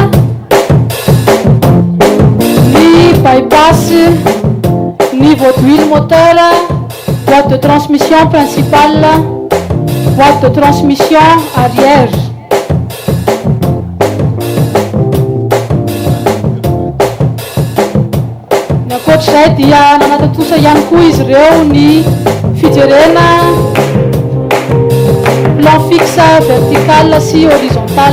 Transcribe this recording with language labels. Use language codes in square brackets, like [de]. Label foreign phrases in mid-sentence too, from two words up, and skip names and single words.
[fr] ny bypass, niveau d'huile moteur, boîte de transmission principale, boîte de transmission arrière. [mg] Ankoatr'izay dia nanatatosa ihany koa izy ireo ny fijerena [fr] plan fixe vertical [mg] sy horizontal.